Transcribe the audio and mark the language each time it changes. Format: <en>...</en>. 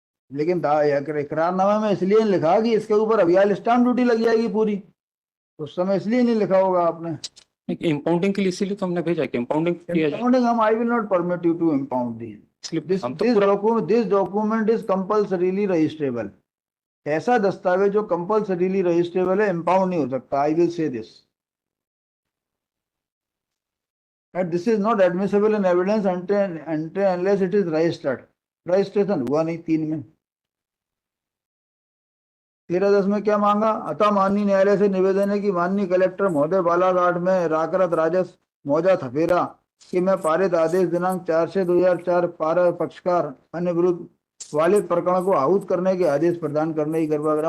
<hi>लेकिन इकरारनामे में इसलिए नहीं लिखा कि इसके ऊपर अभियाल स्टाम्प ड्यूटी लग जाएगी पूरी, उस समय इसलिए नहीं लिखा होगा आपने। इंपाउंडिंग के लिए इसीलिए तो हमने भेजा कि इंपाउंडिंग किया जाए,</hi> <en>Impounding,</en> <hi>हम</hi> <en>I will not permit you to impound the</en> <hi>इसलिए हम तो पूरा</hi> <en>This document is compulsorily registrable.</en> <hi>ऐसा दस्तावेज जो कंपल्सरीली रजिस्ट्रेबल है, इम्पाउंड नहीं हो सकता।</hi> <en>I will say this and this is not admissible in evidence until unless it is registered।</en> <hi>Registration हुआ नहीं 3 में। 13-10 में क्या मांगा, अतः माननीय न्यायालय से निवेदन है कि माननीय कलेक्टर महोदय बालाघाट में राकरत राजस्व मौजा थपेरा कि मैं पारित आदेश दिनांक 4 से 2004 पारा पक्षकार अन्य विरुद्ध वाले प्रकरण को आहूत करने के आदेश प्रदान करने की कृपा करें।</hi>